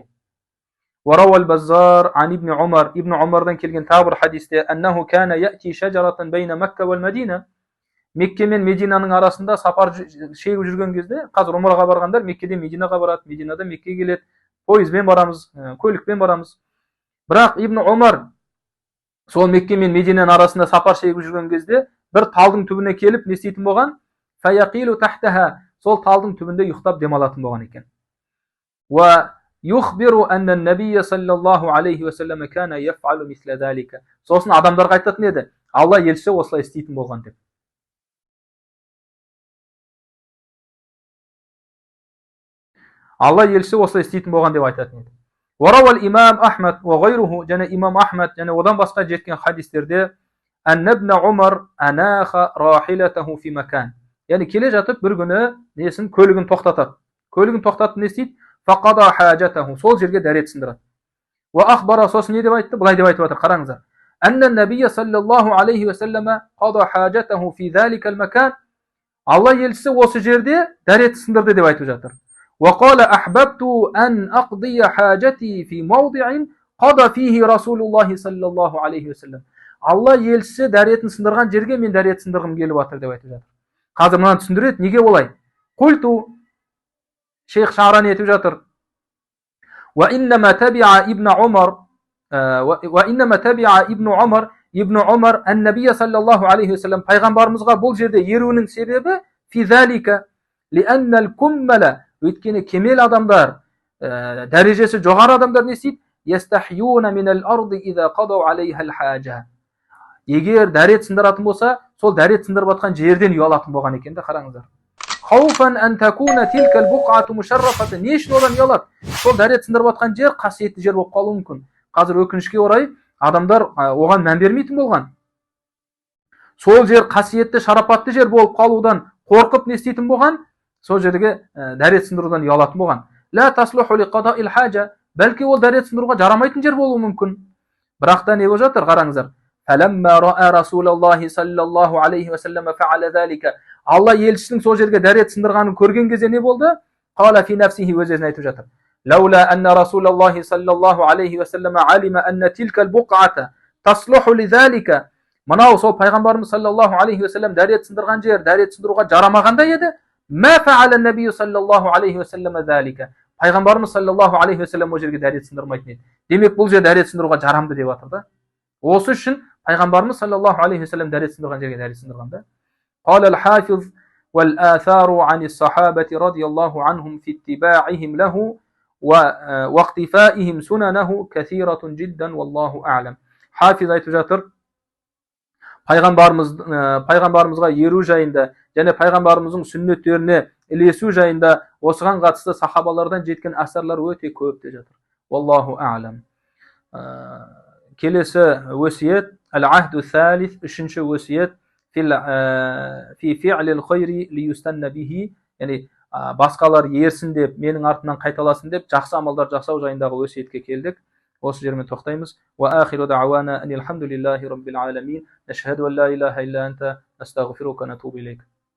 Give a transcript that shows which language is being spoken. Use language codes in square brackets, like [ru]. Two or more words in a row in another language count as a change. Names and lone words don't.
[ar] وروى البزار عن ابن عمر. ابن عمرдан [kk] келген тағы бір хадисте [ar] أنه كان يأتي شجرة بين مكة والمدينة. [kk] Мекке мен Мединаның арасында сапар шегіп жүрген кезде, қазір умраға барғандар Меккеден Мединаға барады, Мединадан Меккеге келеді, пойызбен барамыз, көлікпен барамыз. Бірақ Ибн Умар сол Мекке мен Мединаның арасында сапар шегіп жүрген кезде бір талдың түбіне келіп не істейтін болған? [ar] فيقيل تحتها. [kk] Сол талдың түбінде ұйықтап демалатын болған екен. [ar] ويخبر أن النبي صلى الله عليه وسلم كان يفعل مثل ذلك. [kk] Сосын адамдарға айтатын еді, Алла елшісі осылай істейтін болған деп. Алла елшісі осылай істейтін болған деп айтатын еді. [ar] وروى الإمام أحمد وغيره. [kk] Және имам Ахмад және одан басқа жеткен хадистерде [ar] أن ابن عمر أناخ راحلته في مكان. [kk] Яғни келе жатып бір күні несін көлігін тоқтатады. Көлігін тоқтатып не істейді? [ar] فقضى حاجته. [kk] Сол жерге дәрет сындырады. وأخبر. Сосын не деп айтты? Былай деп айтып отыр, қараңыздар. [ar] أن النبي صلى الله عليه وسلم قضى حاجته في ذلك المكان. [kk] Алла елшісі осы жерде дәрет сындырды деп айтып жатыр. [ar] وقال أحببت أن أقضي حاجتي في موضع قضى فيه رسول الله صلى الله عليه وسلم. [kk] Алла елшісі дәретін сындырған жерге мен дәрет сындырғым келіп жатыр деп айтып жатыр. Қазір мынаны түсіндіреді, неге олай? Қульту. Шейх Шарани етіп жатыр. [ar] وإنما تبع ابن عمر ابن عمر النبي صلى الله عليه وسلم. [kk] Пайғамбарымызға бұл жерде еруінің себебі [ar] في ذلك لأن الكمل. [kk] Өйткені кемел адамдар, дәрежесі жоғары адамдар не істейді? [ar] يستحيون من الأرض إذا قضوا عليها الحاجة. [kk] Егер дәрет сындыратын болса, сол дәрет сындырып жатқан жерден ұялатын болған екен де, қараңыздар. [ar] خوفا أن تكون تلك البقعة مشرفة. [kk] Не үшін одан ұялады? Сол дәрет сындырып жатқан жер қасиетті жер болып қалуы мүмкін. Қазір өкінішке орай адамдар оған мән бермейтін болған. Сол жер қасиетті, шарапатты жер болып қалудан қорқып не істейтін болған? Сол жерге дәрет сындырудан ұялатын болған. [ar] لا تصلح لقضاء الحاجة. [kk] Бәлки ол дәрет сындыруға жарамайтын жер болуы мүмкін. Бірақ та не болып жатыр, қараңыздар. [ar] فلما رأى رسول الله صلى الله عليه وسلم فعل ذلك. [kk] Алла елшісінің сол жерге дәрет сындырғанын көрген кезде не болды? [ar] قال في نفسه. [kk] Өзіне айтып жатыр. [ar] لولا أن رسول الله صلى الله عليه وسلم علم أن تلك البقعة تصلح لذلك. [kk] Мынау сол пайғамбарымыз [ar] صلى الله عليه وسلم [kk] дәрет сындырған жер дәрет сындыруға жарамағандай еді. [ar] ما فعل النبي صلى الله عليه وسلم ذلك. [kk] Пайғамбарымыз [ar] صلى الله عليه وسلم [kk] ол жерге дәрет сындырмайтын еді. Демек бұл жер дәрет сындыруға жарамды деп жатыр да. Осы үшін пайғамбарымыз [ar] صلى الله عليه وسلم [kk] дәрет сындырған жерге дәрет сындырған да. [ar] قال الحافظ والآثار عن الصحابة رضي الله عنهم في اتباعهم له واقتفائهم سننه كثيرة جدا والله أعلم. [kk] حافظ айтып жатыр. пайғамбарымызға еру жайында және пайғамбарымыздың сүннеттеріне ілесу жайында осыған қатысты сахабалардан жеткен әсарлар өте көп те жатыр. [ar] والله أعلم. [kk] Келесі өсиет [ar] العهد الثالث, [kk] үшінші өсиет [ar] في فعل الخير ليستن به, [kk] яғни басқалар ерсін деп, менің артымнан қайталасын деп, жақсы амалдар жасау жайындағы өсиетке келдік. Осы жермен тоқтаймыз. [ar] وآخر دعوانا أن الحمد لله رب العالمين. نشهد أن لا إله إلا أنت، نستغفرك، نتوب إليك.